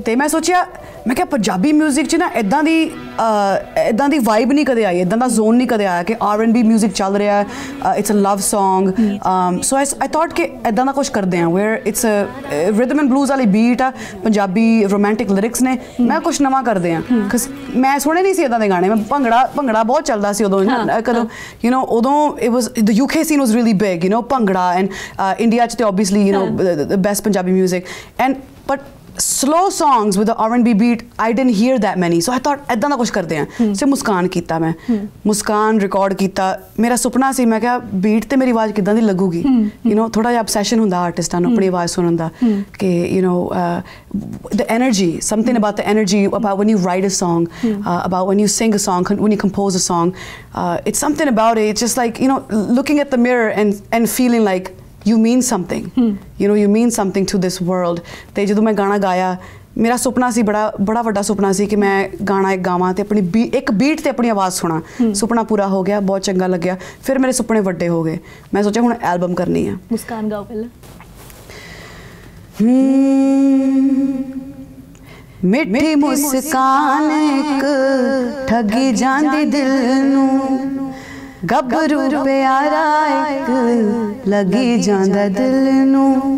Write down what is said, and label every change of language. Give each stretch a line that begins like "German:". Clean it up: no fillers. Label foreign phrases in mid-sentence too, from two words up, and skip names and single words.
Punjabi: ਤੇ ਮੈਂ ਸੋਚਿਆ, ਮੈਂ ਕਿਹਾ ਪੰਜਾਬੀ ਮਿਊਜ਼ਿਕ 'ਚ ਨਾ ਇੱਦਾਂ ਦੀ ਵਾਈਬ ਨਹੀਂ ਕਦੇ ਆਈ, ਇੱਦਾਂ ਦਾ ਜ਼ੋਨ ਨਹੀਂ ਕਦੇ ਆਇਆ ਕਿ R&B ਮਿਊਜ਼ਿਕ ਚੱਲ ਰਿਹਾ,
English: it's a love song. so I thought
Punjabi: ਕਿ ਇੱਦਾਂ ਦਾ ਕੁਛ ਕਰਦੇ ਹਾਂ
English: where it's rhythm and blues
Punjabi: ਵਾਲੀ ਬੀਟ ਆ, ਪੰਜਾਬੀ
English: romantic lyrics
Punjabi: ਨੇ. ਮੈਂ ਕੁਛ ਨਵਾਂ ਕਰਦੇ ਹਾਂ ਬਿਕਾਜ਼ ਮੈਂ ਸੁਣੇ ਨਹੀਂ ਸੀ ਇੱਦਾਂ ਦੇ ਗਾਣੇ. ਮੈਂ ਭੰਗੜਾ ਬਹੁਤ ਚੱਲਦਾ ਸੀ ਉਦੋਂ, ਕਦੋਂ
English: you know. ਉਦੋਂ it was the UK scene was really big, you know, Bhangra, and India ch obviously, you know, the best Punjabi music, but slow songs with the R&B beat I didn't hear that many, so I thought
Punjabi: ਇੱਦਾਂ ਦਾ ਕੁਛ ਕਰਦੇ ਹਾਂ. ਸੇ ਮੁਸਕਾਨ ਕੀਤਾ, ਮੈਂ ਮੁਸਕਾਨ ਰਿਕਾਰਡ ਕੀਤਾ. ਮੇਰਾ ਸੁਪਨਾ ਸੀ, ਮੈਂ ਕਿਹਾ ਬੀਟ ਤੇ ਮੇਰੀ ਆਵਾਜ਼ ਕਿੱਦਾਂ ਦੀ ਲੱਗੂਗੀ,
English: you know.
Punjabi: ਥੋੜਾ ਜਿਹਾ obsession ਹੁੰਦਾ ਆਰਟਿਸਟਾਂ ਨੂੰ ਆਪਣੀ ਆਵਾਜ਼ ਸੁਣਨ ਦਾ ਕਿ
English: you know the energy, something about the energy about when you write a song, about when you sing a song, when you compose a song, it's something about it. It's just like, you know, looking at the mirror and feeling like you mean something, you know, you mean something to this world.
Punjabi: ਤੇ ਜਦੋਂ ਮੈਂ ਗਾਣਾ ਗਾਇਆ, ਮੇਰਾ ਸੁਪਨਾ ਸੀ, ਬੜਾ ਵੱਡਾ ਸੁਪਨਾ ਸੀ ਕਿ ਮੈਂ ਗਾਣਾ ਇੱਕ ਗਾਵਾਂ ਤੇ ਆਪਣੀ ਇੱਕ ਬੀਟ ਤੇ ਆਪਣੀ ਆਵਾਜ਼ ਸੁਣਾ. ਸੁਪਨਾ ਪੂਰਾ ਹੋ ਗਿਆ, ਬਹੁਤ ਚੰਗਾ ਲੱਗਿਆ. ਫਿਰ ਮੇਰੇ ਸੁਪਨੇ ਵੱਡੇ ਹੋ ਗਏ. ਮੈਂ ਸੋਚਿਆ ਹੁਣ ਐਲਬਮ ਕਰਨੀ ਆ. ਮੁਸਕਾਨ ਗਾਓ ਪਹਿਲਾਂ. ਮਿੱਠੀ ਮੁਸਕਾਨ ਇੱਕ ਠੱਗੀ ਜਾਂਦੀ ਦਿਲ ਨੂੰ, ਗੱਭਰੂ ਪਿਆਰਾ ਇੱਕ ਲੱਗੀ ਜਾਂਦਾ ਦਿਲ ਨੂੰ.